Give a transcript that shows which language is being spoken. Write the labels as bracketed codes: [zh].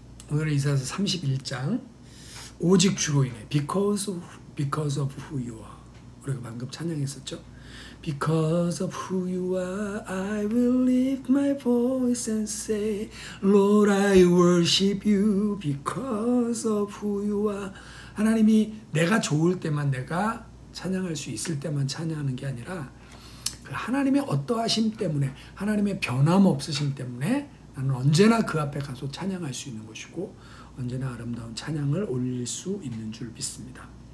[ko] 오늘은 이사야서 31장 오직 주로 인해 [en] because of who you are. [ko] 우리가 방금 찬양했었죠. [en] Because of who you are, I will lift my voice and say, Lord, I worship you because of who you are. [ko] 하나님이 내가 좋을 때만 내가 찬양할 수 있을 때만 찬양하는 게 아니라 그 하나님의 어떠하심 때문에, 하나님의 변함없으심 때문에 나는 언제나 그 앞에 가서 찬양할 수 있는 것이고 언제나 아름다운 찬양을 올릴 수 있는 줄 믿습니다.